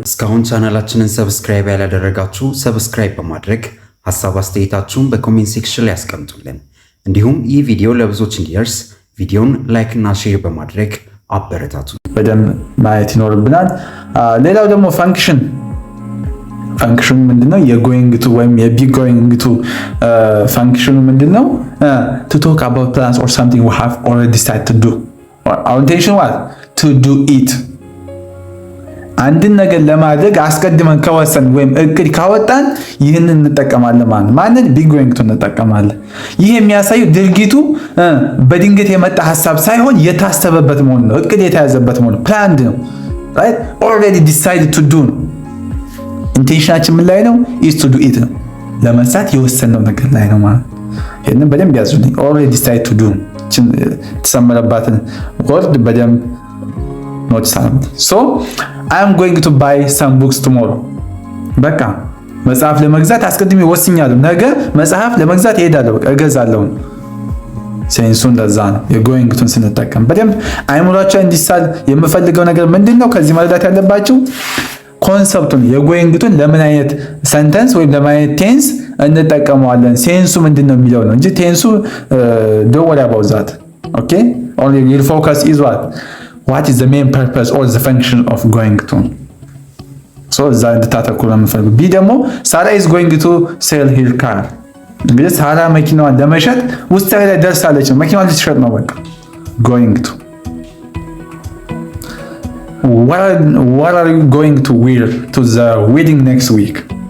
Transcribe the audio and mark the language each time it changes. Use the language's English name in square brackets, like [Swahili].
[Amharic] እስካሁን ቻናላችንን ሰብስክራይብ ያላደረጋችሁ ሰብስክራይብ በማድረግ ሐሳብ አስተያየታችሁን በኮሜንት ሴክሽን ላይ ያስቀምጡልን። እንዲሁም ይህ ቪዲዮ ለብዙዎች እንዲደርስ ቪዲዮን ላይክ እና ሼር በማድረግ አበረታቱ። በደንብ ማየት ይኖርብናል። ሌላው ደግሞ ፈንክሽን ምንድነው? የጎይንግ ቱ ወይም የቢ ጎይንግ ቱ ፈንክሽኑ ምንድነው? [English] to talk about plans or something we have already decided to do. Our intention was to do it. [Amharic] አንድን ነገር ለማድረግ አስቀድመን ከወሰን ወይም እቅድ ካወጣን ይህንን እንጠቀማለን ማለት ነው። ማንን ቢ ጎይንግ ቱ እንጠቀማለን። ይህ የሚያሳየው ድርጊቱ በድንገት የመጣ ሐሳብ ሳይሆን የታሰበበት መሆኑ ነው። እቅድ የተያዘበት መሆኑ ፕላንድ ነው። [English] ራይት ኦልሬዲ ዲሳይድድ ቱ ዱ [Amharic] ነው። ኢንቴንሽናችን ምን ላይ ነው? [English] ኢዝ ቱ ዱ ኢት [Amharic] ነው። ለመስራት የወሰነው ነገር ላይ ነው ማለት ነው። ይሄንን በደንብ ያዙልኝ። [English] ኦልሬዲ ዲሳይድ ቱ ዱ [Amharic] ተሰመረባትን ወርድ በደንብ ኖቲስ አድርጉ። [English] ሶ አይ አም ጎይንግ ቱ ባይ ሰም ቡክስ ቱሞሮ። [Amharic] በቃ መጽሐፍ ለመግዛት አስቀድሜ ወስኛለሁ። ነገ መጽሐፍ ለመግዛት እሄዳለሁ፣ በቃ እገዛለሁ። ሴንሱን ለዛ ነው የጎይንግ ቱን ስንጠቀም በደንብ አይምሯቸው እንዲሳል የምፈልገው ነገር ምንድነው? ከዚህ መረዳት ያለባችሁ ኮንሰፕቱን የጎይንግቱን ለምን አይነት ሰንተንስ ወይም ለምን አይነት ቴንስ እንጠቀመዋለን፣ ሴንሱ ምንድነው የሚለው ነው እንጂ ቴንሱ [English] don't worry about that. Okay, only your focus is what is the main purpose or the function of going to. [Amharic] so እዛ እንድታተኩሩ ነው የምፈልገው። ቢ ደግሞ ሳራ [English] is going to sell her car። [Amharic] እንግዲህ ሳራ መኪናዋን ለመሸጥ ውሳኔ ላይ ደርሳለች ነው። መኪናዋን ልትሸጥ ነው በቃ [English] going to what are you going to wear to the wedding next week?